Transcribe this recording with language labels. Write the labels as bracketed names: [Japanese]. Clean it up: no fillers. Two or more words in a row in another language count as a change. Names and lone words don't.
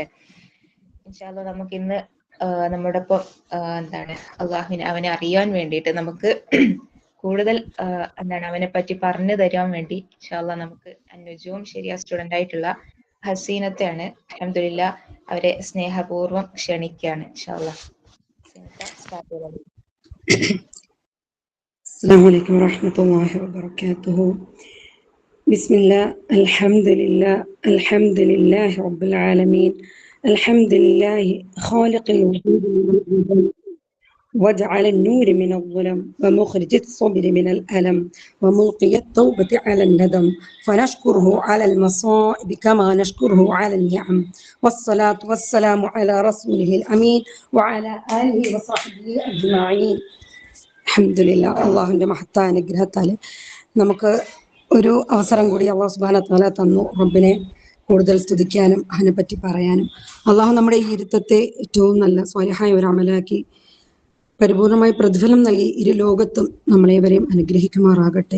[Arabic] إن شاء الله [Malayalam] നമുക്ക് ഇന്ന് നമ്മുടെ ഒപ്പം എന്താണ് അവനെ അറിയാൻ വേണ്ടിയിട്ട് നമുക്ക് കൂടുതൽ അവനെ പറ്റി പറഞ്ഞു തരാൻ വേണ്ടി [Arabic] إن شاء الله [Malayalam] നമുക്ക് അന്നുജവും ശരിയാ സ്റ്റുഡന്റ് ആയിട്ടുള്ള ഹസീനത്തെയാണ്. അൽഹംദുലില്ലാ അവരെ സ്നേഹപൂർവ്വം ക്ഷണിക്കുകയാണ്. [Arabic] إن شاء الله [Malayalam] സ്റ്റാർട്ട് ചെയ്തോളൂ. [Arabic] السلام عليكم ورحمة الله وبركاته. بسم الله، الحمد لله رب العالمين، الحمد لله خالق الوجود وجعل النور من الظلم ومخرج الصبر من الألم وملقي التوبة على الندم، فنشكره على المصائب كما نشكره على النعم، والصلاة والسلام على رسوله الأمين وعلى آله وصحبه أجمعين. [Malayalam] അൽഹംദുലില്ലാ അള്ളാഹുവിൻ്റെ മഹത്തായ അനുഗ്രഹത്താൽ നമുക്ക് ഒരു അവസരം കൂടി [Arabic] الله سبحانه وتعالى [Malayalam] തന്നു റബ്ബിനെ കൂടുതൽ സ്തുതിക്കാനും അതിനെപ്പറ്റി പറയാനും. അള്ളാഹു നമ്മുടെ ഈ ഇരുത്തത്തെ ഏറ്റവും നല്ല സ്വാലിഹായ ഒരു അമലാക്കി പരിപൂർണമായി പ്രതിഫലം നൽകി ഇരു ലോകത്തും നമ്മളേവരെയും അനുഗ്രഹിക്കുമാറാകട്ടെ.